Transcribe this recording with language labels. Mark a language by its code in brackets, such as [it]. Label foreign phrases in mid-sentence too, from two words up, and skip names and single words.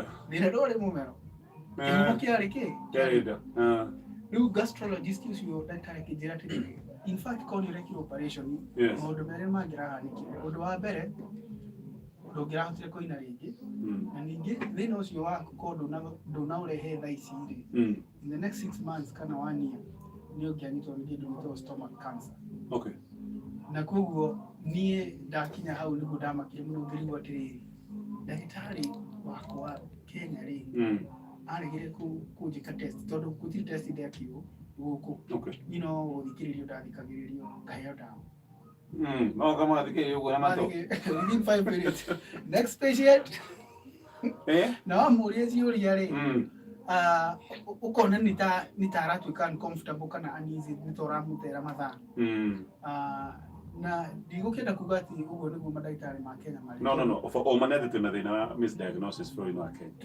[ki] Thĩna ndwarĩ mũmero. Kĩhumo kĩarĩ kĩ? Kĩarĩ nda. Rĩu gastrologist ũcio ndagĩtarĩ akĩnjĩra atĩrĩrĩ [en] in fact [ki] korwo nĩũrekire operation maũndũ merĩ mangĩrahanĩkire. Ũndũ wa mbere ndũngĩrahotire kũina rĩngĩ na ningĩ thĩna ũcio waku korwo ndũnaũrehe thaa ici rĩ [en] in the next 6 months [ki] kana 1 year nĩ ũngĩanyitwo nĩ kĩndũ gĩtagwo [en] stomach cancer. [ki] Okay. Na koguo niĩ ndakinya hau nĩguo ndamakire mũno ngĩrigwo atĩrĩrĩ ndagĩtarĩ wakwa Kenya rĩ aregire kũnjĩka test tondũ gũtirĩ test ndekirwo gũkũ. Okay. [en] You know [ki] gũthikĩrĩrio ndathikagĩrĩrio ngaheo ndawa. No kama thikĩrĩrio ũguo na mato. [en] Within 5 minutes. Next patient. [ki] Na wamũria ciũria rĩ ukona nĩ ta aratuĩka uncomfortable kana uneasy nĩ ta ũramũtera mathaa. Na ndigũkĩenda kuga atĩ ũguo nĩguo mandagĩtarĩ ma Kenya marĩ. No. O manethe twĩna thĩna wa misdiagnosis bũrũri-inĩ wa Kenya.